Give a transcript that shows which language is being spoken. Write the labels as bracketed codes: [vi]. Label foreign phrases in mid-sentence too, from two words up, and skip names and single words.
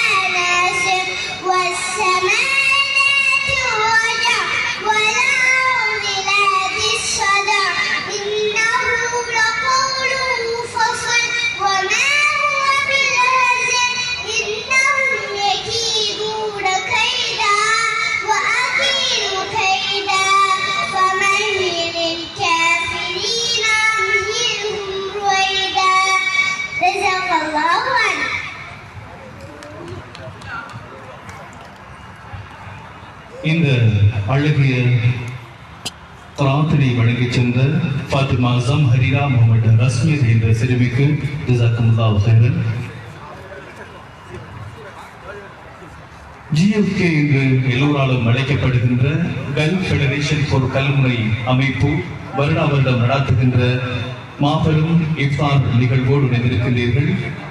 [ar] ناصر والسماء ذات الرجع والأرض ذات الصدع إنه لقول فصل وما هو بالهزل إنهم يكيدون كيدا وأكيد كيدا فمهل الكافرين أمهلهم رويدا جزاك الله عنه. [ta] இந்த அழகிய கிராத்தினை வழங்கிச் சென்ற ஃபாத்திமா ஜம்ஹரீரா முகமது ரஸ்மியர் என்ற சிறுமிக்கு [ar] جزاك الله خيرا. [ta] ஜிஎஃப்கே என்று எல்லோராலும் அழைக்கப்படுகின்ற கல்ஃப் ஃபெடரேஷன் ஃபார் கல்முனை அமைப்பு வருடா வருடம் நடாத்துகின்ற மாபெரும் இஃப்தார் நிகழ்வோடு இணைந்திருக்கின்றீர்கள்.